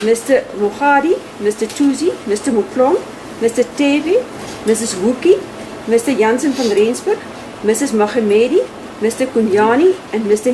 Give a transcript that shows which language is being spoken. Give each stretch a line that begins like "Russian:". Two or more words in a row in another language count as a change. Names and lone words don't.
English: Mr. Mukhadi, Mr. Tuzi, Mr. Muklom, Mr. Tevi, Mrs. Wookie, Mr. Jansen van Rensburg, Mrs. Mahemedi, Mr. Kunyani, and Mr.